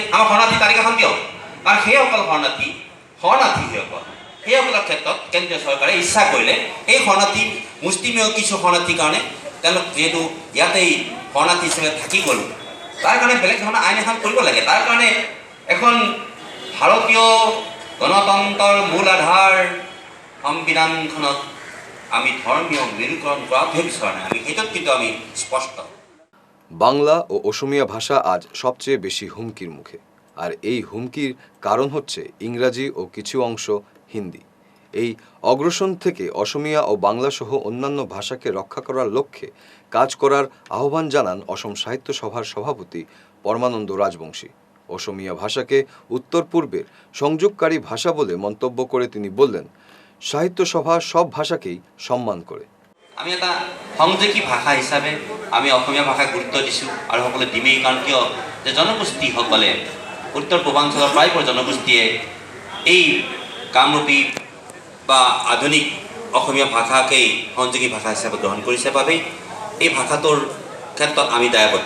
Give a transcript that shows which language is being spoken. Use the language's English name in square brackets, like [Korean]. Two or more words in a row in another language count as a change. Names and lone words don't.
[Assamese] আমাৰ শৰণাৰ্থী তালিকা এখন দিয়ক, কাৰণ সেইসকল সেইসকলৰ ক্ষেত্ৰত কেন্দ্ৰীয় চৰকাৰে ইচ্ছা কৰিলে এই শৰণাৰ্থী মুষ্টিমেয় কিছু শৰণাৰ্থীৰ কাৰণে তেওঁলোক যিহেতু ইয়াতেই শৰণাৰ্থী হিচাপে থাকি গ'ল, তাৰ কাৰণে বেলেগ ধৰণৰ আইন এখন কৰিব লাগে। তাৰ কাৰণে এখন ভাৰতীয় গণতন্ত্ৰৰ মূল আধাৰ সংবিধানখনত আমি ধৰ্মীয় মেৰুকৰণ কৰাটোহে বিচৰা নাই। আমি সেইটোত কিন্তু আমি স্পষ্ট। [Bangla] বাংলা ও অসমীয়া ভাষা আজ সবচেয়ে বেশি হুমকির মুখে, আর এই হুমকির কারণ হচ্ছে ইংরাজি ও কিছু অংশ হিন্দি। এই অগ্রসন থেকে অসমিয়া ও বাংলা সহ অন্যান্য ভাষাকে রক্ষা করার লক্ষ্যে কাজ করার আহ্বান জানান অসম সাহিত্য সভার সভাপতি পরমানন্দ রাজবংশী। অসমিয়া ভাষাকে উত্তর পূর্বের সংযোগকারী ভাষা বলে মন্তব্য করে তিনি বললেন, সাহিত্য সভা সব ভাষাকেই সম্মান করে। [Assamese] আমি এটা সংযোগী ভাষা হিচাপে আমি অসমীয়া ভাষাক গুৰুত্ব দিছোঁ আৰু সকলোৱে দিমেই, কাৰণ কিয় যে জনগোষ্ঠীসকলে উত্তৰ পূৰ্বাঞ্চলৰ প্ৰায়বোৰ জনগোষ্ঠীয়ে এই কামৰূপী বা আধুনিক অসমীয়া ভাষাকেই সংযোগী ভাষা হিচাপে গ্ৰহণ কৰিছে বাবেই এই ভাষাটোৰ ক্ষেত্ৰত আমি দায়বদ্ধ।